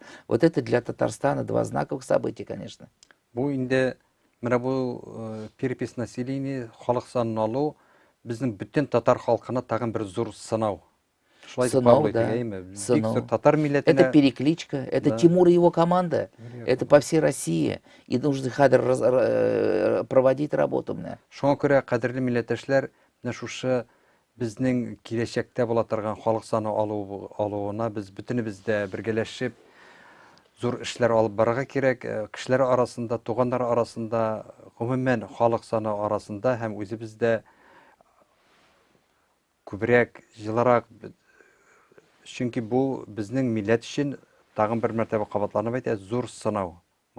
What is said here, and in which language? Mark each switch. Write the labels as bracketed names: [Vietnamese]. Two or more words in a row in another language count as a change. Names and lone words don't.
[Russian] Вот это для Татарстана два знаковых события, конечно. [Tatar] Бу инде менә бу [Russian] перепись населения, [Tatar] халык санын алу безнең бөтен татар халкына тагын бер зур сынау. Шулай дип Сынау, кабул да, итәйме? Бик сынау. зур татар милләтенә. [Russian] Это перекличка, это [Tatar] Да. [Russian] Тимур и его команда, это по всей России. И нужно проводить работу. [Tatar] Шуңа күрә, кадерле милләттәшләр, менә шушы безнең киләчәктә була торган халык саны алуына без бөтенебез дә бергәләшеп зур эшләр алып барырга кирәк. Кешеләр арасында, туганнар арасында, гомумән халык саны арасында һәм үзебездә күбрәк, җылырак, чөнки бу безнең милләт өчен тагын бер мәртәбә кабатланып әйтә, зур сынау.